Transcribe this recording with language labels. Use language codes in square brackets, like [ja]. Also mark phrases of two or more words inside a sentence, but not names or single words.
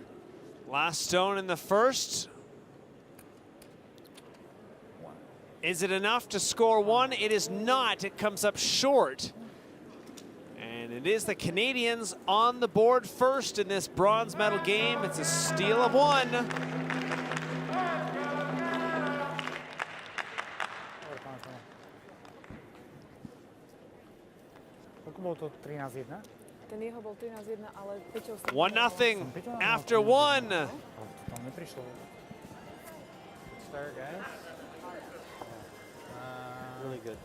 [en] Last stone in the first. Is it enough to score 1? It is not. It comes up short. And it is the Canadians on the board first in this bronze medal game. It's a steal of 1. [sk] Ten jeho bol 13-1, ale Peťov sa... [en] 1-0 after 1. Good start, guys. Really good.